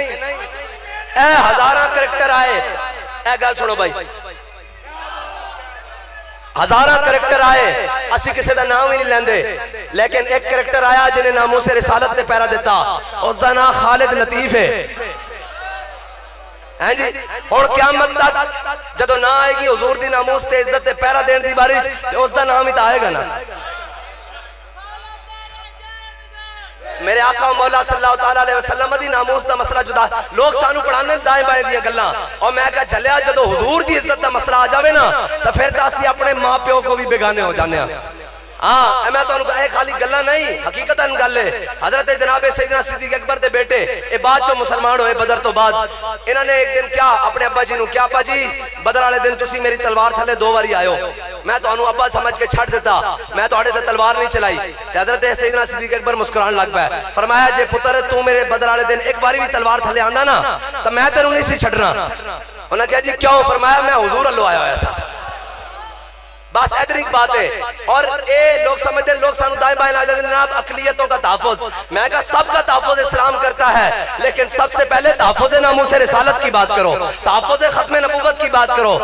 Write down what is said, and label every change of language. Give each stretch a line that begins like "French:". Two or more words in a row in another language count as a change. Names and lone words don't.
Punjabi: ایہ ہزارہ کریکٹر آئے، ایہ گل سنو بھائی، ہزارہ کریکٹر آئے، اسی کسی کا نام ہی نہیں لیندے، لیکن ایک کریکٹر آیا جنہاں ناموس رسالت تے پہرہ دتا,
Urdu: اس کا نام خالد لطیف ہے.
Punjabi: ہاں جی ہن قیامت تک جدوں نا آئے گی حضور دی ناموس تے عزت تے پہرہ دینے دی بارش، تے اس کا نام ہی تو آئے گا نا. میرے آقا مولا
Arabic: صلى الله تعالى عليه وسلم
Punjabi: دی ناموس دا مسئلہ جدا. لوگ سانوں پڑھانے دائیں بائیں دی گلاں، اور میں کہا چلیا جدوں حضور دی عزت دا مسئلہ آ جاوے نا، تو فیر تو اسیں اپنے ماں پیو کو بھی بیگانے ہو جانے. ہاں میں تہانوں کہا خالی گلاں نہیں، حقیقتاً گل ہے. حضرت جناب سیدنا صدیق اکبر دے بیٹے یہ بعد چوں مسلمان ہوئے بدر تو بعد. انہوں نے ایک دن کیا اپنے ابا جی نوں، کیا ابا جی بدر والے دن تسی میری تلوار تھلے دو باری آیو، میں تہانوں ابا سمجھ کے چھڈ دیتا، میں تہاڈے تے تلوار نہیں چلائی. حضرت سیدنا صدیق اکبر مسکران لگ پیا۔ فرمایا جے پتر تو میرے بدر والے دن ایک باری بھی تلوار تھلے آندا نا، تو میں تینوں نہیں سی چھڈنا. انہیں کہا جی کیوں? فرمایا میں حضور اللہ آیا ہویا سا.
Urdu: بس ادھر ایک بات ہے. اور یہ لوگ سمجھتے ہیں، لوگ سانوں دائیں بائیں لا جاتے ہیں جناب اقلیتوں کا تحفظ. میں کہا سب کا تحفظ اسلام کرتا ہے، لیکن سب سے پہلے تحفظ ناموس رسالت کی بات کرو، تحفظ ختم نبوت کی بات کرو.